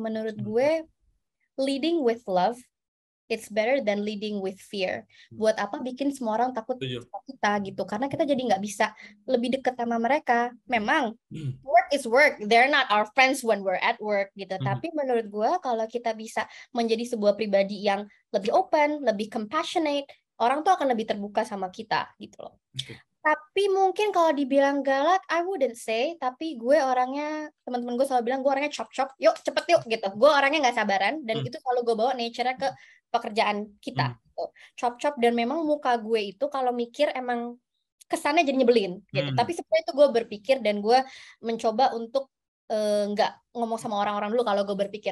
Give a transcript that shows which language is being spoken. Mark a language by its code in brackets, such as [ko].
[id] Menurut gue [en] leading with love, it's better than leading with fear. [id] Buat apa bikin semua orang takut sama kita gitu? Karena kita jadi nggak bisa lebih dekat sama mereka. [en] Memang work is work. They're not our friends when we're at work gitu. [id] Tapi menurut gue kalau kita bisa menjadi sebuah pribadi yang lebih open, lebih compassionate, orang tuh akan lebih terbuka sama kita gitu loh. Tapi mungkin kalau dibilang galak, [en] I wouldn't say. [id] Tapi gue orangnya, teman-teman gue selalu bilang gue orangnya chop-chop, yuk cepet yuk gitu. Gue orangnya nggak sabaran, dan itu selalu gue bawa nature-nya ke pekerjaan kita. Chop-chop, dan memang muka gue itu kalau mikir emang kesannya jadi nyebelin gitu. Tapi sebenarnya itu gue berpikir, dan gue mencoba untuk nggak ngomong sama orang-orang dulu kalau gue berpikir.